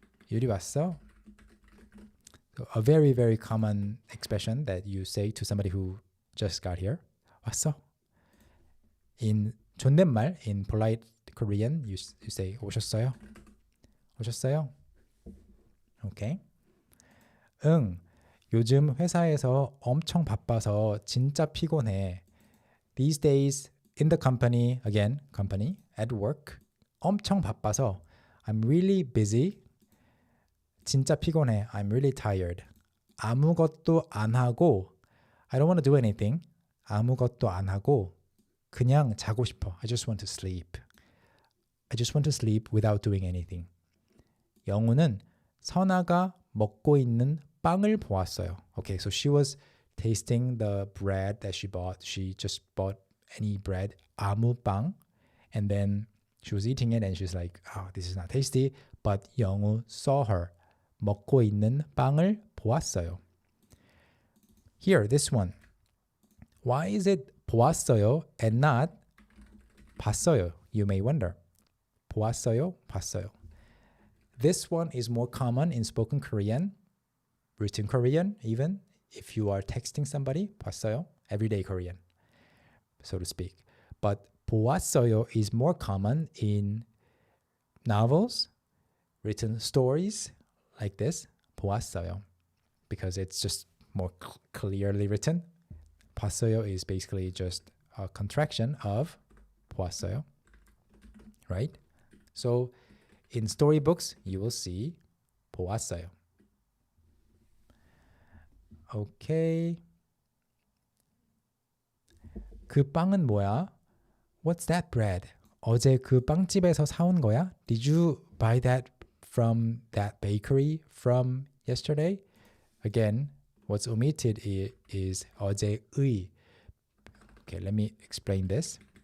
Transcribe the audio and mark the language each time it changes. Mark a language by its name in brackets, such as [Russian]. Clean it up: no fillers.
[Korean] 유리 왔어? [English] So a very, very common expression that you say to somebody who just got here. [Korean] 왔어? [English] In 존댓말, in polite Korean, you say [Korean] 오셨어요? 오셨어요? Okay. 응. 요즘 회사에서 엄청 바빠서 진짜 피곤해. [English] These days in the company, again, company, at work, [Korean] 엄청 바빠서 [English] I'm really busy. [Korean] 진짜 피곤해. [English] I'm really tired. [Korean] 아무것도 안 하고 [English] I don't want to do anything. [Korean] 아무것도 안 하고 그냥 자고 싶어. [English] I just want to sleep. I just want to sleep without doing anything. [Korean] 영우는 선아가 먹고 있는 빵을 보았어요. [English] Okay, so she was tasting the bread that she bought. She just bought any bread, [Korean] 아무 빵, [English] and then she was eating it and she's like, oh, this is not tasty. But 영우 saw her. [Korean] 먹고 있는 빵을 보았어요. [English] Here, this one. Why is it 보았어요 and not 봤어요? You may wonder. [Korean] 보았어요, 봤어요. [English] This one is more common in spoken Korean, written Korean even, if you are texting somebody, [Korean] 봤어요, [English] everyday Korean, so to speak. But [Korean] 보았어요 [English] is more common in novels, written stories like this, 보았어요, because it's just more clearly written. [Korean] 봤어요 [English] is basically just a contraction of 보았어요, right? So in storybooks, you will see [Korean] 보았어요. [English] Okay. [Korean] 그 빵은 뭐야? [English] What's that bread? [Korean] 어제 그 빵집에서 사온 거야? [English] Did you buy that from that bakery from yesterday? Again, what's omitted is [Korean] 어제의. [English] Okay, let me explain this.